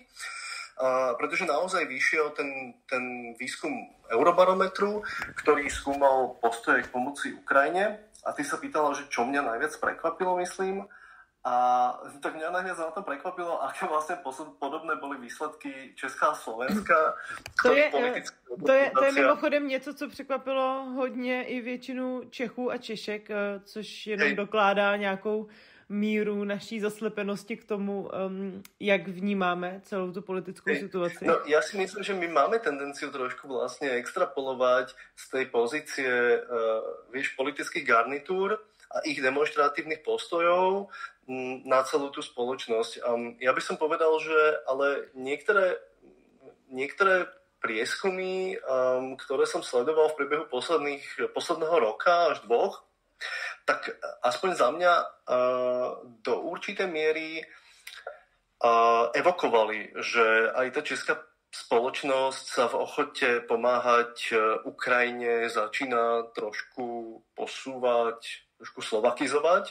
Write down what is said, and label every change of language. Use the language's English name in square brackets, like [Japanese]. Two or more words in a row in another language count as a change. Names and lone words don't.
[Slovak] Pretože naozaj vyšiel ten výskum Eurobarometru, ktorý skúmal postoje k pomoci Ukrajine. A ty sa pýtala, že čo mňa najviac prekvapilo, myslím. A tak mňa najviac na tom prekvapilo, aké vlastne podobné boli výsledky Česká a Slovenska. [Czech] To je mimochodem něco, co překvapilo hodně i většinu Čechů a Češek, což jenom dokládá nějakou míru naší zaslepenosti k tomu, jak vnímáme celou tu politickou situaci. [Slovak] No, ja si myslím, že my máme tendenciu trošku vlastne extrapolovať z tej pozície, politických garnitúr a ich demonstratívnych postojov na celú tú spoločnosť. Ja by som povedal, že ale niektoré prieskumy, ktoré som sledoval v priebehu posledného roka až 2, tak aspoň za mňa do určitej miery evokovali, že aj tá česká spoločnosť sa v ochote pomáhať Ukrajine začína trošku posúvať, trošku slovakizovať.